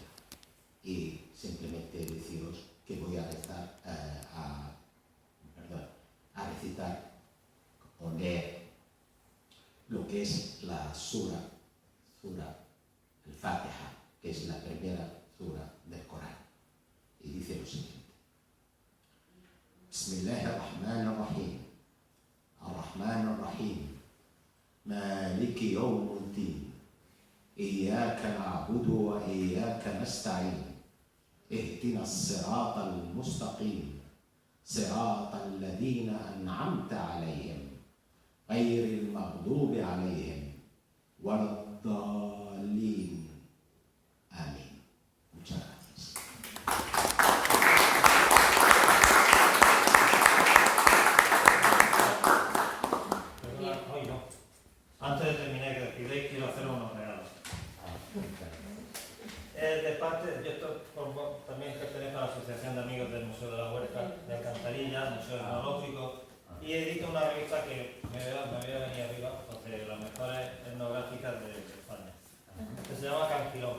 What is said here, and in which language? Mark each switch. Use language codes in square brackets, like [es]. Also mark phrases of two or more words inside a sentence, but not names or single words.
[es] Y simplemente deciros que voy a rezar, a recitar o leer lo que es la sura al-Fatiha, que es la primera sura del Corán. Y dice lo siguiente: [ar] بسم الله الرحمن الرحيم الرحمن الرحيم مالك يوم الدين إياك نعبد وإياك نستعين, اهدنا الصراط المستقيم صراط الذين أنعمت عليهم غير المغضوب عليهم ولا الضالين. [es] Amén. Muchas gracias. Hoy no. Antes de terminar, que despidáis, quiero hacer unos regalos. De parte, yo también pertenezco a la Asociación de Amigos del Museo de la Huerta de Alcantarilla, Museo Etnológico, y edito una revista que me voy a venir arriba, de las mejores etnográficas de España, que se llama Canquilón.